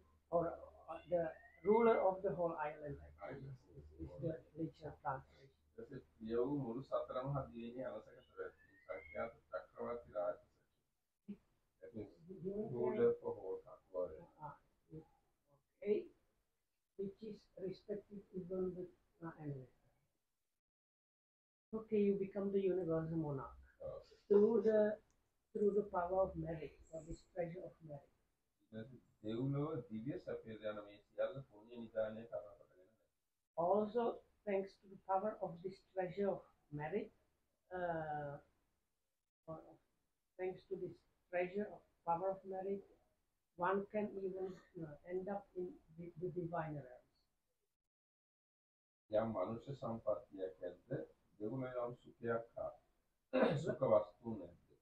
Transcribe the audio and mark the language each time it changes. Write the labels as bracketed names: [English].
[English] Or the ruler of the whole island is the literal translation. [Sinhala] යව් මුළු සතර මහා දිවයිනේ අනසක පැවැත්වීම සංඛ්‍යාත චක්‍රවර්ති රාජ. [English] That means ruler for whole world. Okay, which is respected even with anyway. Okay, you become the universal monarch through the power of merit or this treasure of merit. [Sinhala] දෙව්ලොව දිව්‍ය සැපය යන මේ සියල්ල පුණ්‍ය නිදානයේ කර්ම කොටගෙන. [English] Also, thanks to the power of this treasure of merit, or thanks to this treasure of power of merit, one can even end up in the divine realms. [Sinhala] යම් මනුෂ්‍ය සම්පත්තියක් ඇද්ද දෙව්ලොව යම් සුඛයක් හා සුඛ වස්තුන් ඇද්ද.